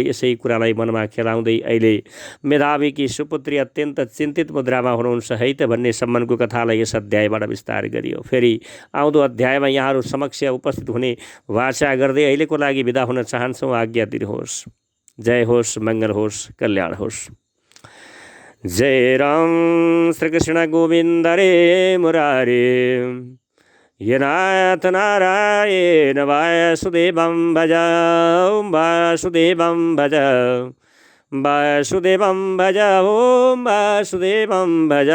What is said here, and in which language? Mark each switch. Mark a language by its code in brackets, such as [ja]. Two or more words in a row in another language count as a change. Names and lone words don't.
[ne] यसै कुरालाई मनमा खेलाउँदै अहिले मेधावीकी सुपुत्री अत्यन्त चिन्तित मुद्रामा हुनुहुन्छ है त भन्ने सम्मको कथालाई यस अध्यायबाट विस्तार गरियो। फेरि आउँदो अध्यायमा यहाँहरू समक्ष उपस्थित हुने वाचा गर्दै अहिलेको लागि बिदा हुन चाहन्छौँ। आज्ञा दिनुहोस्। जय होस्, मङ्गल होस्, कल्याण होस्। [sa] जय राम श्री कृष्ण गोविन्द रे मुरारे, ये नाथ नारायण वासुदेवं भज, ओम वासुदेवं भज, वासुदेवं भज, ओम वासुदेवं भज,